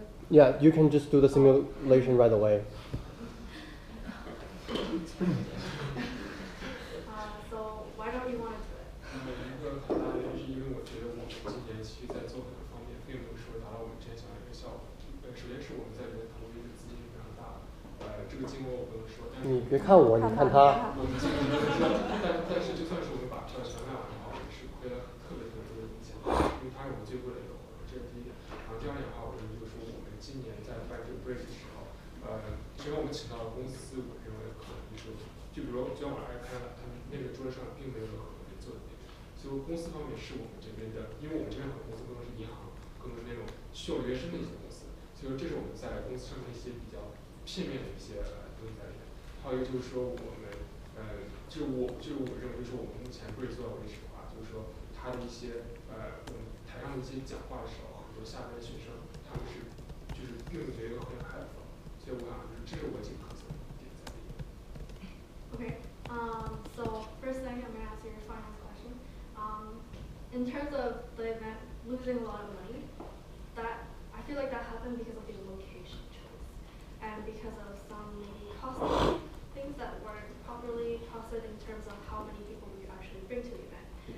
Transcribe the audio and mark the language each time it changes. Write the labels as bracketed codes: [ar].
[en] Yeah, you can just do the simulation right away. So why don't you want to do it? [zh] 一个很大的原因是因为我觉得我们今年其实在做很多方面并没有说达到我们之前想要的一个效果。首先是我们在里面投入的资金非常大，这个金额我不能说，但是你别看我，你看他。我们金额不能说，但是就算是我们把票全卖完的话，我们是亏了特别多的钱，因为它是我们最贵的一个活动，这是第一点。然后第二点的话，我认为就是说我们今年在办这个 bridge 的时候，虽然我们请到了公司，我认为可能就比如说今天晚上看了，他们那个桌子上并没有任何可以做的那个，所以公司方面是我们这边的，因为我们这边很多公司更多是银行，更多是那种需要原生的一些公司，所以说这是我们在公司上面一些比较片面的一些东西在里面。还有一个就是说我们，就是我认为就是我们目前 bridge 做到为止的话，就是说他的一些我们台上的一些讲话的时候，很多下边的学生他们是就是并没有一个很开的，所以我想就是这是我几个可能的点在里面。 [en] Okay. So first thing, I'm going to answer your finance question. In terms of the event losing a lot of money, that I feel like that happened because of the location choice and because of some maybe costing things that weren't properly costed in terms of how many people we actually bring to the event.